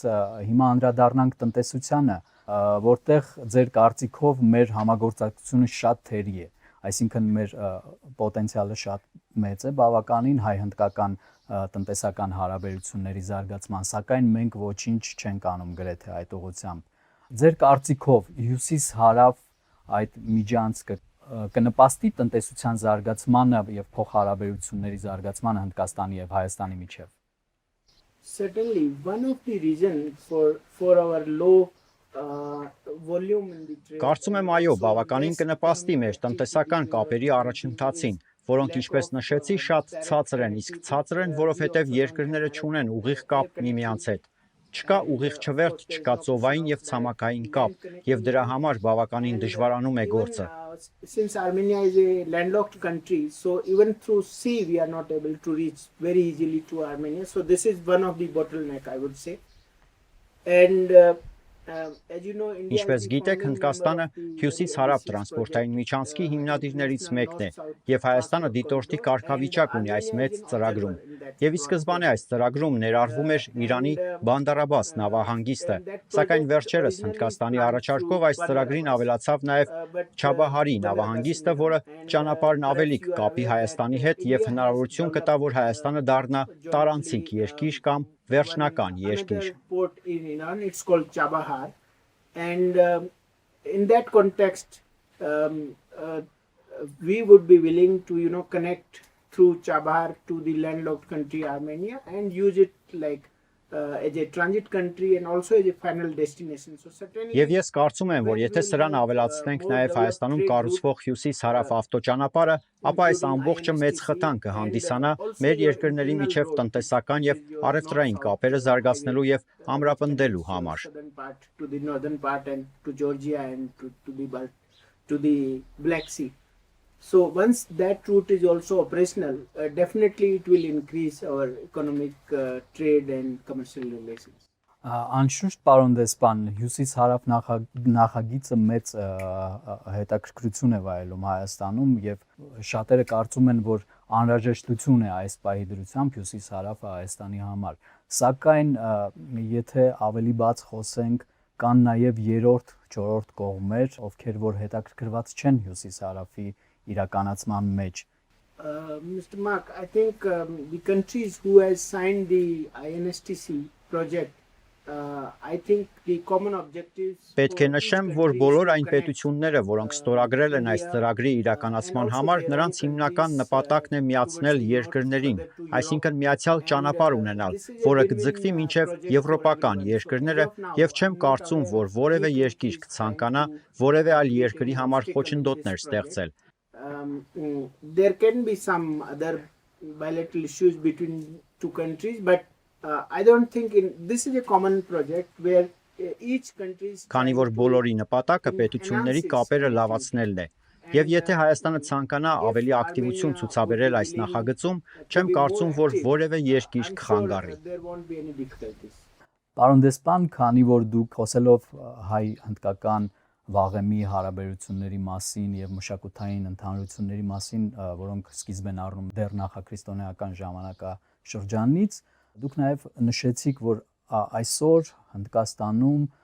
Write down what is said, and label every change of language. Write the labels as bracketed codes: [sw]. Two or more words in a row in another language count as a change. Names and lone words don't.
[hy] հիմա անդրադառնանք տնտեսությանը, որտեղ ձեր կարծիքով մեր համագործակցությունը շատ թերի է, այսինքն մեր պոտենցիալը շատ մեծ է բավականին հայ-հնդկական տնտեսական հարաբերությունների զարգացման, սակայն մենք ոչինչ չենք անում գրեթե այդ ուղղությամբ։ Ձեր կարծիքով հյուսիս-հարավ այդ միջանցքը կնպաստի տնտեսության զարգացմանը եւ փոխհարաբերությունների զարգացմանը Հնդկաստանի եւ Հայաստանի միջեւ։ [en] Certainly one of the reasons for our low volume in the trade. [hy] Կարծում եմ այո, բավականին կնպաստի մեր տնտեսական կապերի առաջընթացին, որոնք ինչպես նշեցի, շատ ցածր են, իսկ ցածր են, որովհետեւ երկրները չունեն ուղիղ կապ միմյանց հետ։ Չկա ուղիղ չվերթ, չկա ծովային եւ ցամաքային կապ, եւ դրա համար բավականին դժվարանում է գործը։ [en] Since Armenia is a landlocked country, so even through sea we are not able to reach very easily to Armenia. So this is one of the bottleneck, I would say. And as you know, India [hy] Ինչպես գիտեք, Հնդկաստանը հյուսիս-հարավ տրանսպորտային միջանցքի հիմնադիրներից մեկն է, եւ Հայաստանը դիտորդի կարգավիճակ ունի այս մեծ ծրագրում։ Եվ ի սկզբանե այս ծրագրում ներառվում էր Իրանի Բանդար Աբբաս նավահանգիստը, սակայն վերջերս Հնդկաստանի առաջարկով այս ծրագրին ավելացավ նաեւ Չաբահարի նավահանգիստը, որը ճանապարհն ավելի կկապի Հայաստանի հետ եւ հնարավորություն կտա, որ Հայաստանը դառնա տարանցիկ երկիր կամ վերջնական երկիր։ [en] Port in Iran, it's called Chabahar, and in that context, we would be willing to connect through Chabahar to the landlocked country Armenia and use it like as a transit country and also as a final destination. So certainly. [hy] Եվ ես կարծում եմ, որ եթե սրան ավելացնենք նաև Հայաստանում կառուցվող հյուսիս-հարավ ավտոճանապարհը, ապա այս ամբողջը մեծ խթան կհանդիսանա մեր երկրների միջև տնտեսական եւ առևտրային կապերը զարգացնելու եւ ամրապնդելու համար։ [en] To the northern part and to Georgia and to the Black Sea. So once that route is also operational, definitely it will increase our economic trade and commercial relations. [hy] Անշուշտ պարոն դեսպան, հյուսիս-հարավ նախագիծը մեծ հետաքրքրություն է վայելում Հայաստանում եւ շատերը կարծում են, որ անհրաժեշտություն է այս պահի դրությամբ հյուսիս-հարավը Հայաստանի համար։ Սակայն եթե ավելի բաց խոսենք, կան նաեւ երրորդ, չորրորդ կողմեր, ովքեր որ հետաքրքրված չեն հյուսիս-հարավի իրականացման մեջ։ [en] Mr. Mark, I think the countries who has signed the INSTC project, I think the common objectives. [hy] Պետք է նշեմ, որ բոլոր այն պետությունները, որոնք ստորագրել են այս ծրագրի իրականացման համար, նրանց հիմնական նպատակն է միացնել երկրներին, այսինքն միացյալ ճանապարհ ունենալ, որը կձգվի մինչև եվրոպական երկրները, եւ չեմ կարծում, որ որևէ երկիր կցանկանա որևէ այլ երկրի համար խոչընդոտներ ստեղծել։ [en] There can be some other bilateral issues between two countries, but I don't think this is a common project where each country. [hy] Քանի որ բոլորի նպատակը պետությունների կապերը լավացնելն է, եւ եթե Հայաստանը ցանկանա ավելի ակտիվություն ցուցաբերել այս նախագծում, չեմ կարծում, որ որևէ երկիր կխանգարի։ Պարոն դեսպան, քանի որ դուք խոսելով հայ-հնդկական վաղեմի հարաբերությունների մասին եւ մշակութային ընդհանրությունների մասին, որոնք սկիզբ են առնում դեռ նախաքրիստոնեական ժամանակաշրջանից, դուք նաեւ նշեցիք, որ այսօր Հնդկաստանում